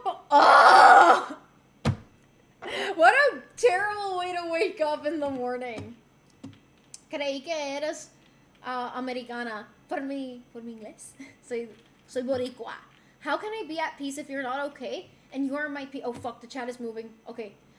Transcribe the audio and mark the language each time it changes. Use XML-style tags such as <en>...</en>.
<en>Oh! What a terrible way to wake up in the morning.</en> <es>Creí que eras americana. Por mi inglés. Soy boricua.</es> <en>How can I be at peace if you're not okay? And you are my oh fuck, the chat is moving. Okay.</en>